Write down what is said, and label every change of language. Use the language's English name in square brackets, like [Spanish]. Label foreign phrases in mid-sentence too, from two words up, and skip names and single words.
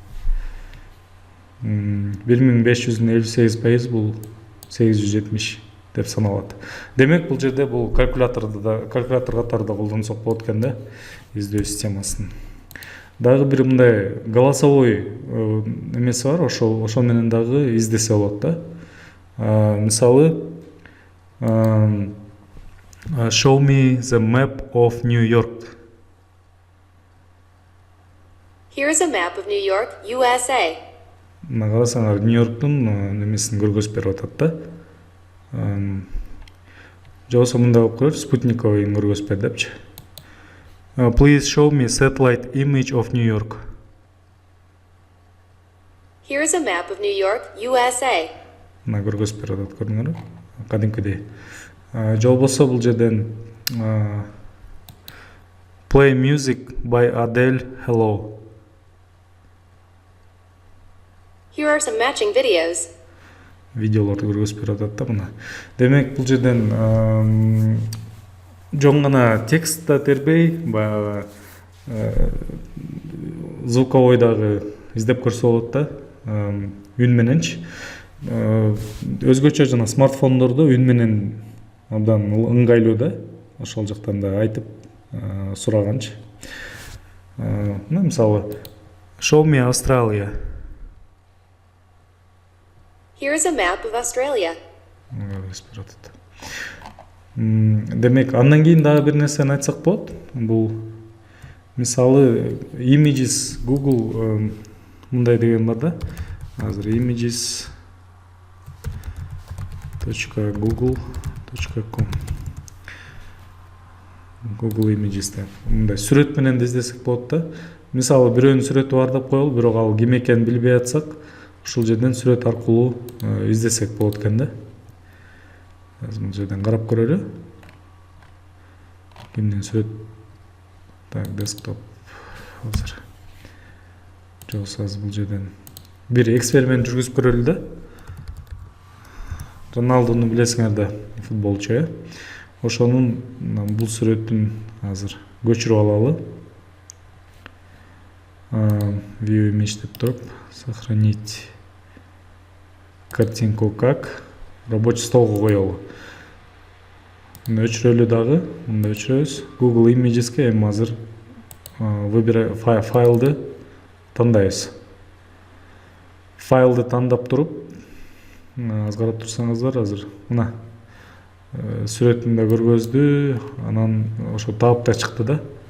[Kyrgyz] 1500'ün 58% бул 870 деп саналат. Демек бул жерде бул калькулятор катары да колдонсок болот экен да, издөө системасын. Дагы бир мындай голосовой эмеси бар, ошол менен дагы издесе болот да. Мисалы [English] show me the map of New York. Here is a map of New York, USA. [Kyrgyz] Мына карасаңар, Нью-Йорктун немесин көргөзүп берип атат да. Же болбосо мындай кылып көрөт, спутниковыйын көргөзүп бер депчи. [English] Please show me satellite image of New York. Here is a map of New York, USA. [Kyrgyz] Мына көргөзүп берип атат, көрдүңөрбү? Кадимкидей. Же болбосо бул жерден [English] play music by Adele, hello. Here are some matching videos. [Kyrgyz] Видеолорду көргөзүп берип атат да мына. Демек бул жерден жон гана текст да тербей, баягы звуковойдагы издеп көрсө болот да, үн мененчи. Өзгөчө жана смартфондордо үн менен абдан ыңгайлуу да. Ошол жактан да айтып сураганчы. Мисалы [English] show me Australia. Here is a map of Australia. [Kyrgyz] Демек, андан кийин дагы бир нерсени айтсак болот. Бул мисалы images Google мындай деген бар да. Азыр images.google.com Google Images деп. Мындай сүрөт менен да издесек болот да. Мисалы бирөөнүн сүрөтү бар деп коелу, бирок ал ким экенин билбей атсак, ушул жерден сүрөт аркылуу издесек болот экен да. Бул жерден карап көрөлү. Кимдин сүрөт? Так, десктоп. Азыр. Жолсо бул жерден бир эксперимент жүргүзүп көрөлү да. Роналдуну билесиңер да, футболчу. Ошонун бул сүрөтүн азыр көчүрүп алалы. [English] View image [Kyrgyz] деп туруп, [Russian] сохранить картинку как рабочий столго [Kyrgyz] коелу. Өчүрөлү дагы, мында өчүрөбүз. Google Images'ке эми азыр выбирай файлды тандайбыз. Файлды тандап туруп, аз карап турсаңыздар азыр мына сүрөтүн да көргөздү, анан ошо таап да чыкты да.